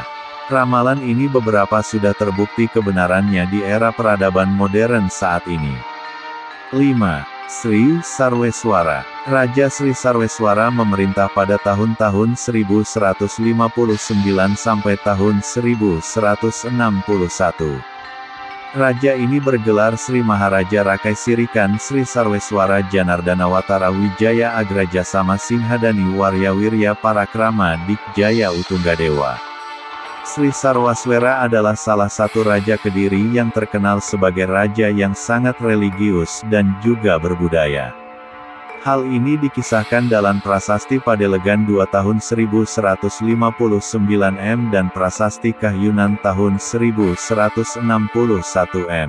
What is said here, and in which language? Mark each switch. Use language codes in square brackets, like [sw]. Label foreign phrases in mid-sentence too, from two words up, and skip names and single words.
[id] Ramalan ini beberapa sudah terbukti kebenarannya di era peradaban modern saat ini. 5. Sri Sarweswara. Raja Sri Sarweswara memerintah pada tahun-tahun 1159 sampai tahun 1161. Raja ini bergelar Sri Maharaja Rakai Sirikan Sri Sarweswara Janardanawatara Wijaya Agraja Sama Singhadani Warya Wirya Parakrama Dikjaya Utunggadewa. Sri Sarwaswera adalah salah satu Raja Kediri yang terkenal sebagai raja yang sangat religius dan juga berbudaya. Hal ini dikisahkan dalam Prasasti Padelegan 2 tahun 1159 M dan Prasasti Kahyunan tahun 1161 M.